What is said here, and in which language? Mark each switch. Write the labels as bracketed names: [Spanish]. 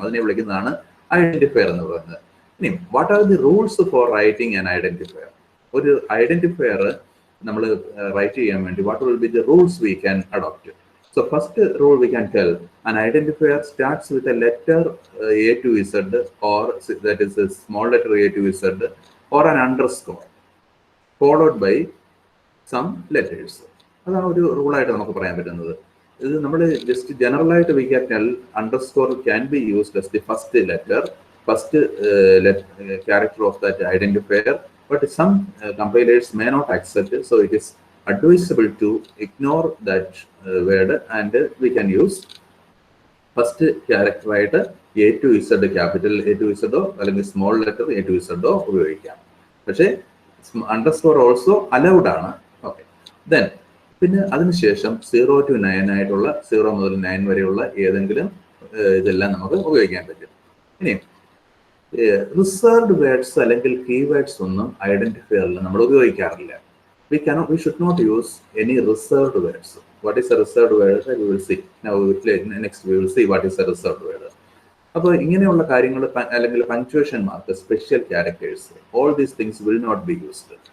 [Malayalam] അതിനെ വിളിക്കുന്നതാണ് ഐഡന്റിഫയർ എന്ന് പറയുന്നത്. [English] ഇനി what are the rules for writing an identifier? [Malayalam] ഒരു ഐഡന്റിഫയർ നമ്മൾ റൈറ്റ് ചെയ്യാൻ വേണ്ടി [English] What will be the rules we can adopt? So first rule we can tell, an identifier starts with a letter A to Z, or that is a small letter A to Z, or an underscore followed by some letters. [Malayalam] അതാണ് ഒരു റൂളായിട്ട് നമുക്ക് പറയാൻ പറ്റുന്നത്. ഇത് നമ്മൾ just general ആയിട്ട് [English] We can tell underscore can be used as the first letter, first character of that identifier, but some compilers may not accept it, so it is advisable to ignore that word and we can use first character ആയിട്ട് A to Z, capital A to Z അല്ലെങ്കിൽ small letter A to Z ഉപയോഗിക്കാം. [Malayalam] പക്ഷേ underscore also allowed ആണ്. Okay. Then പിന്നെ അതിനുശേഷം 0 to 9 ആയിട്ടുള്ള 0 മുതൽ 9 വരെയുള്ള ഏതെങ്കിലും ഇതെല്ലാം നമുക്ക് ഉപയോഗിക്കാൻ പറ്റും. ഇനി റിസർവ്ഡ് വേർഡ്സ് അല്ലെങ്കിൽ കീവേഡ്സ് ഒന്നും ഐഡന്റിഫയറിൽ നമ്മൾ ഉപയോഗിക്കാറില്ല. [English] We should not use any reserved words. What is a reserved word? We will see. Now next we will see what is a reserved word. [Malayalam] അപ്പോൾ ഇങ്ങനെയുള്ള കാര്യങ്ങൾ അല്ലെങ്കിൽ punctuation mark, special characters, [English] all these things will not be used.